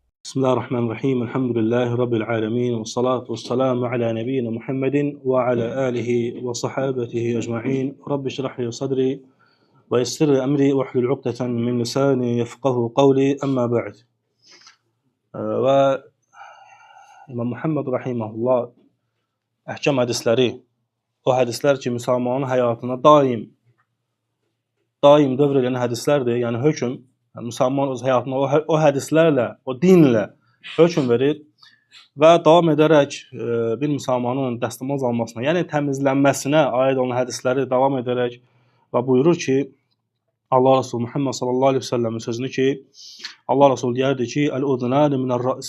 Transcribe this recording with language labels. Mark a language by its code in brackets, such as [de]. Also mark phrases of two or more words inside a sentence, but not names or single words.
[ar] بسم الله الرحمن الرحيم. الحمد لله رب العالمين. والصلاة والسلام على نبينا محمد وعلى آله وصحابته أجمعين. رب اشرح لي صدري ويسر لي أمري واحلل عقدة من لساني يفقهوا قولي. أما بعد. [az] Ve İmam Muhammed rahimahullah əhkam hədisləri, o hədislər ki, müsəlmanın həyatına daim dövr edən hədislərdir. Yəni hökm, müsəlman öz həyatına o hədislərlə, o dinlə hökm verir və davam edərək bir müsəlmanın dəstəmaz almasına, yəni təmizlənməsinə aid olan hədisləri davam edərək və buyurur ki, Allah Resulü Muhammed [ar] صلى الله عليه وسلم'in [az] sözünü ki, Allah Resulü deyərdi ki, [ar] "الأذنان من الرأس."